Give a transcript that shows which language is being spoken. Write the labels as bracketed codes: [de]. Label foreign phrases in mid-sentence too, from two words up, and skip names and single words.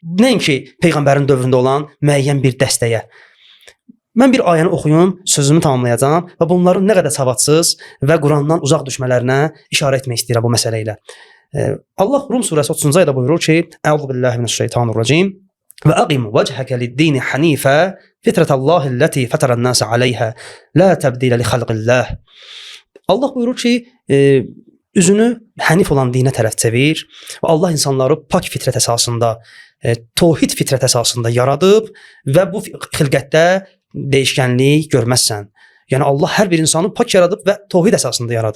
[az] Nəinki Peyğəmbərin dövründə olan müəyyən bir dəstəyə. Mən bir ayəni oxuyum, sözümü tamamlayacağam və bunların nə qədər savadsız və Qurandan uzaq düşmələrinə işarə etmək istəyirəm bu məsələ ilə. Allah Rum surəsi 30-cu ayədə buyurur ki, [ar] أعوذ بالله من الشيطان الرجيم. وأقم وجهك للدين حنيفا فطرت الله التي فطر الناس عليها لا تبديل لخلق الله. [az] Allah buyurur ki, üzünü hənif olan dinə tərəf çevir və Allah insanları pak fitrət əsasında, tövhid fitrət əsasında yaradıb və bu xilqətdə dəyişkənlik görməzsən. Yəni Allah hər bir insanı pak yaradıb və tövhid əsasında yaradıb.